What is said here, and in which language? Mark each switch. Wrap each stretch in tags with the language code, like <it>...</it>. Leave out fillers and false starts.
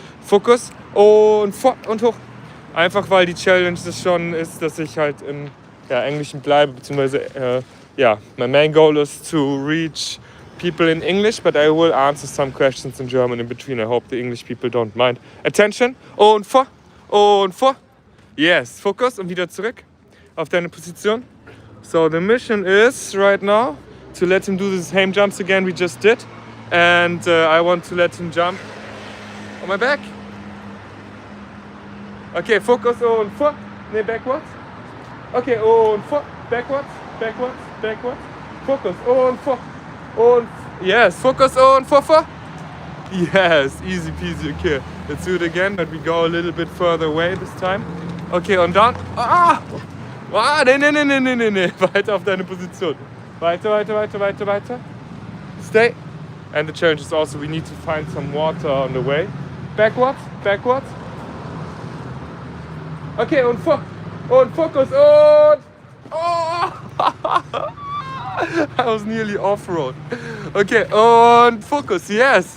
<de>Fokus und vor und hoch. Einfach weil die Challenge das schon ist, dass ich halt im Englischen bleibe, beziehungsweise</de> <en>my main goal is to reach people in English, but I will answer some questions in German in between. I hope the English people don't mind.</en> <de>Attention und vor und vor. Yes, Fokus und wieder zurück auf deine Position.</de> <en>So the mission is right now to let him do the same jumps again we just did, and I want to let him jump on my back. Okay, Focus und vor, ne, backwards. Okay, und vor, backwards, backwards, backwards.</en> <de>Focus und vor und yes, Focus und vor.</de> <en>Yes, easy peasy. Okay, let's do it again, but we go a little bit further away this time.</en> <de>Okay, und dann, nee, weiter auf deine Position. Weiter.</de> <en>Stay. And the challenge is also we need to find some water on the way. Backwards.</en> <de>Okay, und vor. Und Fokus und... Oh!</de> <en>I was nearly off-road. Okay, und Fokus, yes.</en>